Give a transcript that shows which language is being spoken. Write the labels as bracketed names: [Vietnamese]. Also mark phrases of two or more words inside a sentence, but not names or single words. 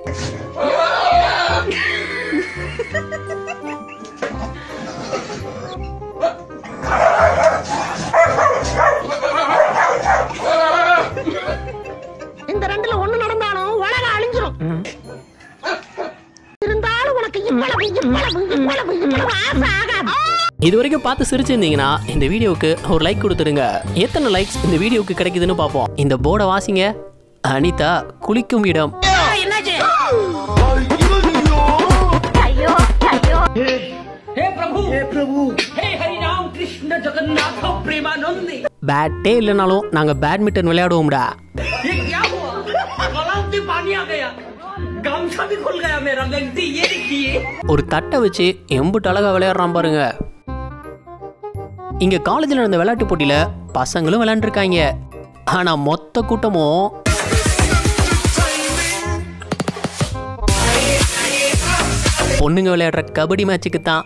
[Tamil] இந்த ரெண்டுல ஒண்ணு நடந்தாலும் உலகம் அழிஞ்சிரும். இருந்தாலும் உனக்கு இவ்வளவு ஆசை ஆகாது. இது வரைக்கும் பார்த்து சிரிச்சிருந்தீங்கன்னா இந்த வீடியோவுக்கு ஒரு லைக் கொடுத்துருங்க. எத்தனை லைக்ஸ் இந்த வீடியோவுக்கு கிடைக்குதுன்னு பார்ப்போம். இந்த போர்டை வாசிங்க. அனிதா குளிக்கும் இடம். [Hindi] हे प्रभु हे हरि राम कृष्ण जगन्नाथ प्रेमानंदी. [Tamil] பேட்டே இல்லைனாலும் நாங்கள் பேட்மிண்டன் விளையாடுவோம்டா. [Hindi] ये क्या हुआ? तालाब में पानी आ गया, गमछा भी खुल गया मेरा। गलती ये देखिए. [Tamil] ஒரு தட்டை வச்சு எம்புட்டு அழகா விளையாடுறான் பாருங்க. இங்க காலேஜில் நடந்த விளையாட்டு போட்டியில பசங்களும் விளையாண்டுருக்காங்க. ஆனா மொத்த கூட்டமும் பொண்ணுங்க விளையாடுற கபடி மேட்சுக்கு தான்.